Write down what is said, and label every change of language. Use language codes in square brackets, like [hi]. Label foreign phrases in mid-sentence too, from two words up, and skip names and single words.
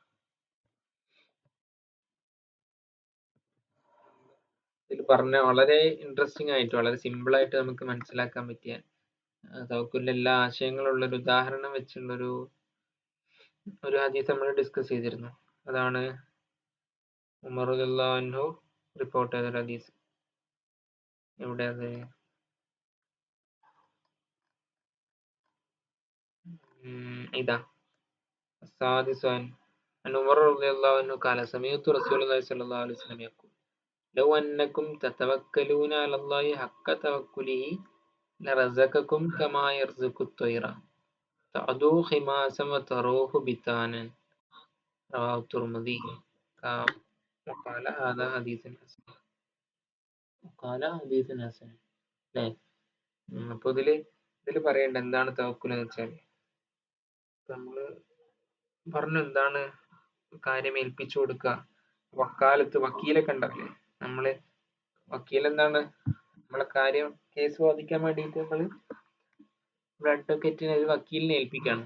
[ml] ഇതിൽ പറഞ്ഞ വളരെ ഇൻട്രസ്റ്റിംഗ് ആയിട്ട് വളരെ സിമ്പിൾ ആയിട്ട് നമുക്ക് മനസ്സിലാക്കാൻ പറ്റിയ തവക്കുലിന്റെ എല്ലാ ആശയങ്ങളുള്ള ഒരു ഉദാഹരണം വെച്ചുള്ളൊരു ഹദീസ് നമ്മൾ ഡിസ്കസ് ചെയ്തിരുന്നു. അതാണ് ഉമർ [ar] رضي الله عنه [ml] റിപ്പോർട്ട് ചെയ്ത ഹദീസ്. എവിടെ അത്? ഇതാ സാദിസാൻ [ar] عن عمر رضي الله عنه قال سمعت رسول الله صلى الله عليه وسلم يقول لو أنكم تتوكلون على الله حق توكله لرزقكم كما يرزق الطير تعدو خماسا وتروح بطانا رواه الترمذي وقال هذا حديث حسن. [ml] അല്ലേ? അപ്പൊ ഇതില് പറയണ്ട എന്താണ് തവക്കുൽ എന്ന് വെച്ചാൽ, നമ്മള് പറഞ്ഞു എന്താണ് കാര്യം ഏൽപ്പിച്ചു കൊടുക്കുക. വക്കീലൊക്കെ ഉണ്ടാവില്ലേ? നമ്മള് വക്കീൽ എന്താണ് നമ്മളെ കാര്യം കേസ് വാദിക്കാൻ വേണ്ടിയിട്ട് നമ്മള് അഡ്വക്കേറ്റിനെ ഒരു വക്കീലിനെ ഏൽപ്പിക്കാണ്.